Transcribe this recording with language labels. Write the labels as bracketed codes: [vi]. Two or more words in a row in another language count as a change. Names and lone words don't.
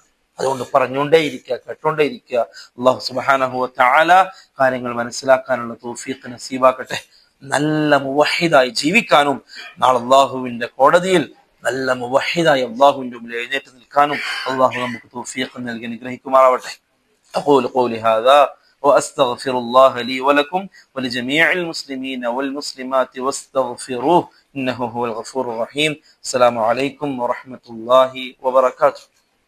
[ml] അതുകൊണ്ട് പറഞ്ഞുകൊണ്ടേയിരിക്കുക, കേട്ടോണ്ടേയിരിക്കുക. [ar] الله سبحانه وتعالى [ml] കാര്യങ്ങൾ മനസ്സിലാക്കാനുള്ള തൗഫീഖ് നസീബാക്കട്ടെ. നല്ല മുവഹിദായി ജീവിക്കാനും നാളെ അള്ളാഹുവിന്റെ കോടതിയിൽ നല്ല മുവഹിദായി അള്ളാഹുവിന്റെ മുമ്പിൽ എഴുന്നേറ്റ് നിൽക്കാനും അള്ളാഹു നമുക്ക് തൗഫീഖ് നൽകി അനുഗ്രഹിക്കുമാറാവട്ടെ. [ar] أقول قولي هذا وأستغفر الله لي ولكم ولجميع المسلمين والمسلمات واستغفروه إنه هو الغفور الرحيم. السلام عليكم ورحمة الله وبركاته.